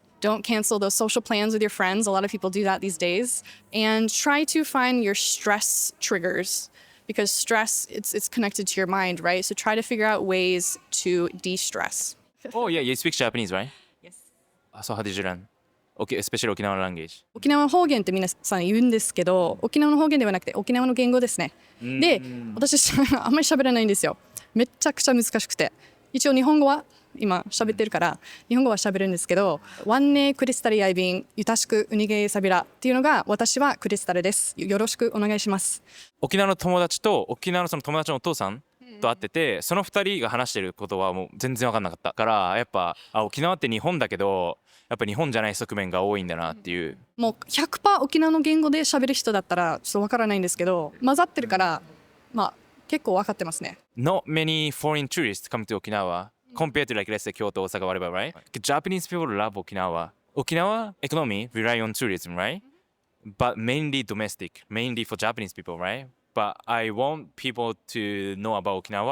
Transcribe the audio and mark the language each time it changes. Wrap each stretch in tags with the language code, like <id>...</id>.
<en>Don't cancel those social plans with your friends. A lot of people do that these days. And try to find your stress triggers because stress, it's connected to your mind, right? So try to figure out ways to de-stress. Oh yeah, you speak Japanese, right? Yes. So how did you learn? Okay, especially Okinawan language.</en> <ja>沖縄方言って皆さん言うんですけど、沖縄の方言ではなくて沖縄の言語ですね。で、私あんまり喋れないんですよ。めっちゃくちゃ難しくて。一応日本語は今喋ってるから日本語は喋るんですけど、</ja> <ryu>ワンネクリスタルアイビンゆたしくウニゲーサビラ</ryu> <ja>っていうのが私はクリスタルです。よろしくお願いします。沖縄の友達と沖縄のその友達のお父さんと会ってて、その2人が話してることはもう全然分かんなかったからやっぱ沖縄って日本だけどやっぱ日本じゃない側面が多いんだなっていう。もう 100% 沖縄の言語で喋る人だったらちょっと分からないんですけど、混ざってるからまあ結構分かってますね。</ja> <en>Not many foreign tourists come to Okinawa compared to like let's say Kyoto, Osaka, whatever, right? Japanese people love Okinawa. Okinawa economy rely on tourism, right? But mainly domestic, mainly for Japanese people, right? But I want people to know about Okinawa.</en>